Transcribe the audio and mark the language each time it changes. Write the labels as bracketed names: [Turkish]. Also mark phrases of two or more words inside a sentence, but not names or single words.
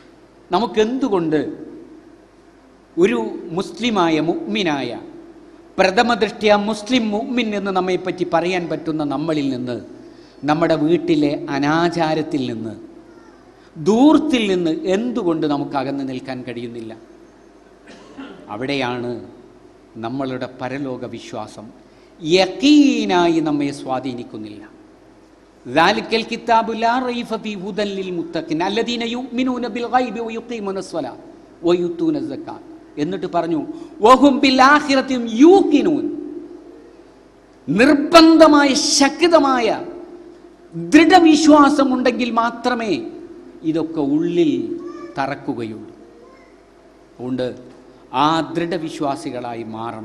[Malayalam] നമുക്കെന്തുകൊണ്ട് ഒരു മുസ്ലിമായ, മുഅ്മിനായ, പ്രഥമ ദൃഷ്ട്യാ മുസ്ലിം മുഅ്മിൻ എന്ന് നമ്മെപ്പറ്റി പറയാൻ പറ്റുന്ന നമ്മളിൽ നിന്ന്, നമ്മുടെ വീട്ടിലെ അനാചാരത്തിൽ നിന്ന്, ധൂർത്തിൽ നിന്ന് എന്തുകൊണ്ട് നമുക്ക് അകന്നു നിൽക്കാൻ കഴിയുന്നില്ല? അവിടെയാണ് നമ്മളുടെ പരലോക വിശ്വാസം യഖീനായി നമ്മെ സ്വാധീനിക്കുന്നില്ല. [Arabic] ذَلِكَ الْكِتَابُ لَا رَيْبَ فِيهِ هُدًى لِّلْمُتَّقِينَ الَّذِينَ يُؤْمِنُونَ بِالْغَيْبِ وَيُقِيمُونَ الصَّلَاةَ وَيُؤْتُونَ الزَّكَاةَ. [Malayalam] എന്നിട്ട് പറഞ്ഞു [Arabic] وهم بالآخرة يوقنون. [Malayalam] നിർബന്ധമായ ശക്തമായ ദൃഢവിശ്വാസമുണ്ടെങ്കിൽ മാത്രമേ ഇതൊക്കെ ഉള്ളിൽ തറക്കുകയുള്ളൂ. അതുകൊണ്ട് ആ ദൃഢവിശ്വാസികളായി മാറണം.